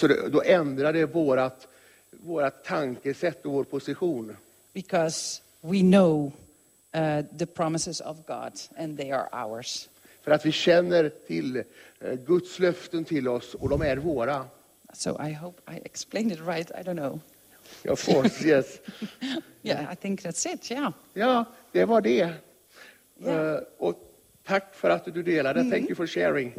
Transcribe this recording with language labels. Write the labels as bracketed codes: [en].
[sv] Då ändrar det vårat tankesätt och vår position. [en] Because we know the promises of God and they are ours. [sv] För att vi känner till Guds löften till oss och de är våra. [en] So I hope I explained it right. I don't know. Of course, yes. Yeah, I think that's it, yeah. [sv] Ja, det var det. [en] Yeah. [sv] Och tack för att du delade. Mm. [en] Thank you for sharing.